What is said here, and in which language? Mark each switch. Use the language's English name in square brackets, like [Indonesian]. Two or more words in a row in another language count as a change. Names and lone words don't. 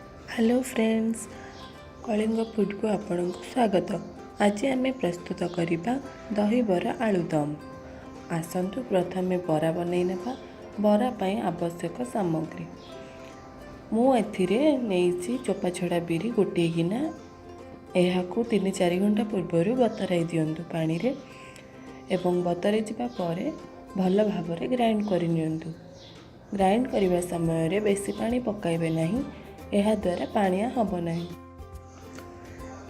[English] Hello friends, [Odia] କଳିଙ୍ଗ ଫୁଡ୍ କୁ ଆପଣଙ୍କୁ ସ୍ୱାଗତ। ଆଜି ଆମେ ପ୍ରସ୍ତୁତ କରିବା ଦହି ବରା ଆଳୁଦମ୍। ଆସନ୍ତୁ ପ୍ରଥମେ ବରା ବନାଇ ନେବା। ବରା ପାଇଁ ଆବଶ୍ୟକ ସାମଗ୍ରୀ ମୁଁ ଏଠିରେ ନେଇଛି ଚୋପା ଛଡ଼ା ବିରି ଗୋଟେ ଗିନା। ଏହାକୁ 3-4 ଘଣ୍ଟା ପୂର୍ବ ବତୁରାଇ ଦିଅନ୍ତୁ ପାଣି ରେ ଏବଂ ବତୁରାଇ ଯିବା ପରେ ଭଲ ଭାବରେ ଗ୍ରାଇଣ୍ଡ କରି ନିଅନ୍ତୁ। ଗ୍ରାଇଣ୍ଡ କରିବା ସମୟ ରେ ବେଶୀ ପାଣି ପକାଇବେ ନାହିଁ, ଏହା ଦ୍ୱାରା ପାଣିଆ ହେବ ନାହିଁ।